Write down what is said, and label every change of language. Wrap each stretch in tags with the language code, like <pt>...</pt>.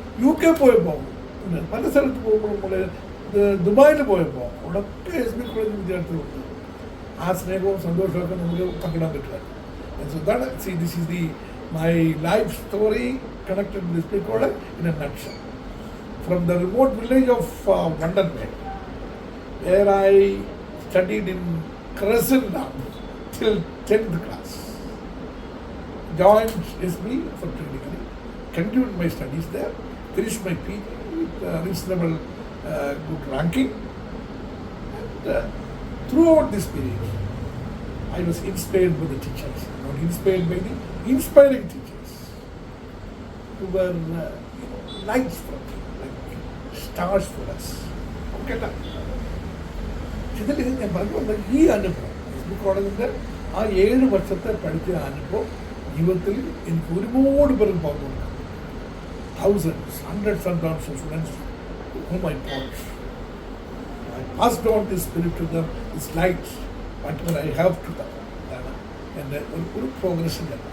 <ml>UK പോയപ്പോൾ പല സ്ഥലത്ത് പോകുമ്പോൾ നമ്മൾ ദുബായിൽ പോയപ്പോൾ അവിടെയൊക്കെ SB കോളേജ് വിദ്യാർത്ഥികളുണ്ട്. ആ സ്നേഹവും സന്തോഷമൊക്കെ നമുക്ക് പങ്കിടാൻ പറ്റുക. ഇതാണ്</ml> <en>This is the my life story connected with SB college in a nutshell. From the remote village of Vandenberg, where I studied in Crescent till 10th class, joined SB for degree, continued my studies there, finished my PG with reasonable good ranking, and throughout this period, I was inspired by the teachers, not inspired by the inspiring teachers, who were lights for me. Stars for us.</en> <ml>Okay, ഇതിൽ ഞാൻ പറഞ്ഞു വന്ന ഈ അനുഭവം SB കോളേജിൻ്റെ ആ 7 വർഷത്തെ പഠിച്ച അനുഭവം ജീവിതത്തിൽ എനിക്ക് ഒരുപാട് പേർക്ക് പങ്കു കൊടുക്കാം.</ml> <en>Thousands, hundreds and thousands of students whom I taught. I passed on this spirit to them, this light, whatever I have to them.</en> <ml>എൻ്റെ ഒരു പ്രോഗ്രഷൻ.</ml>